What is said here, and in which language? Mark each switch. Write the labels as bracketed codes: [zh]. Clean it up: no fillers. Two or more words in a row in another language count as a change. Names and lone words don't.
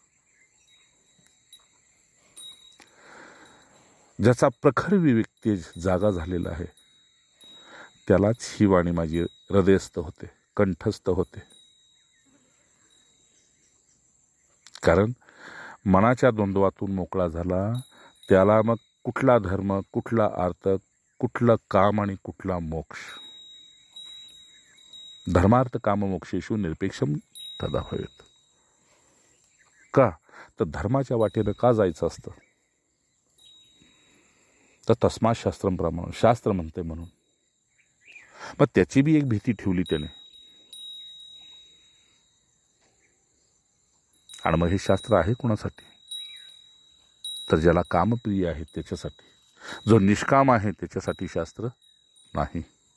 [mr] ज्याचा प्रखर विवेक तेज जागा झालेला आहे, त्यालाच ही वाणी माझी हृदयस्थ होते, कंठस्थ होते. कारण मनाच्या द्वंद्वातून मोकळा झाला, त्याला मग कुठला धर्म, कुठला अर्थ, कुठलं काम आणि कुठला मोक्ष. [sa] धर्मार्थ काम मोक्षेषु निरपेक्षम तदा भवेत. [mr] का तर धर्माच्या वाटेनं का जायचं असतं? तर [sa] तस्मात् शास्त्रम प्रमाण, [mr] शास्त्र म्हणते म्हणून. मग त्याची बी एक भीती ठेवली त्याने. आणि मग हे शास्त्र आहे कोणासाठी? तर ज्याला कामप्रिय आहे त्याच्यासाठी. जो निष्काम आहे त्याच्यासाठी शास्त्र नाही.